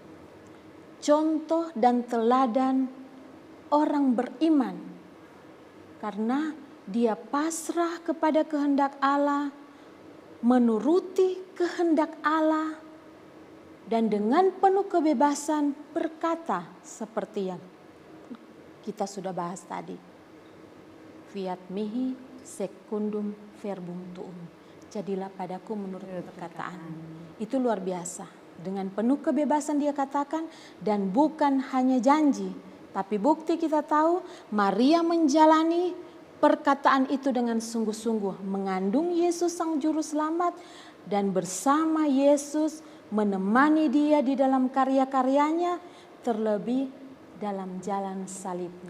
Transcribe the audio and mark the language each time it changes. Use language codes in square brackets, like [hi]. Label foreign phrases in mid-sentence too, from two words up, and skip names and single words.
[id] Contoh dan teladan orang beriman. Karena dia pasrah kepada kehendak Allah, menuruti kehendak Allah, dan dengan penuh kebebasan berkata seperti yang kita sudah bahas tadi. [la] Fiat mihi secundum verbum tuum. [id] Jadilah padaku menurut perkataan. Itu luar biasa. Dengan penuh kebebasan dia katakan, dan bukan hanya janji, tapi bukti kita tahu Maria menjalani perkataan itu dengan sungguh-sungguh, mengandung Yesus Sang Juru Selamat, dan bersama Yesus menemani dia di dalam karya-karyanya, terlebih dalam jalan salibnya.